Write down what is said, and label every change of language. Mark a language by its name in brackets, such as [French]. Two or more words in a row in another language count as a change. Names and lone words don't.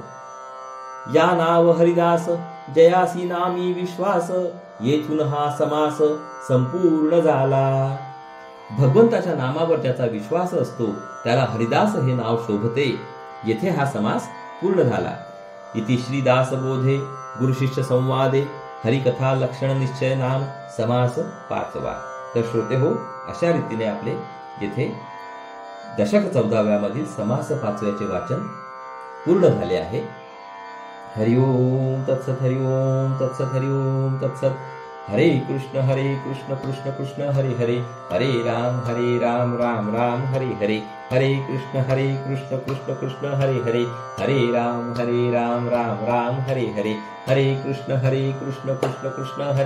[Marathi] या नाव हरिदास, जयासी नामी विश्वास, येथून हा समास संपूर्ण झाला. भगवंताच्या नामावर ज्याचा विश्वास असतो त्याला हरिदास हे नाव शोभते. येथे हा समास पूर्ण झाला. [Sanskrit] इति श्रीदास बोधे गुरुशिष्य संवादे हरिकथा लक्षण निश्चय नाम समास 5वा. [Marathi] तर श्रोते हो, अशा रीतीने आपले येथे दशक 14व्या मधील समास 5व्याचे वाचन पूर्ण झाले आहे. [Sanskrit] हरिओम तत्सत, हरिओम तत्सत, हरिओम तत्सत. हरे कृष्ण कृष्ण कृष्ण हरे हरे, हरे राम राम राम हरे हरे, हरे कृष्ण कृष्ण कृष्ण हरे हरे, हरे राम राम राम हरे हरे, हरे कृष्ण कृष्ण कृष्ण हरे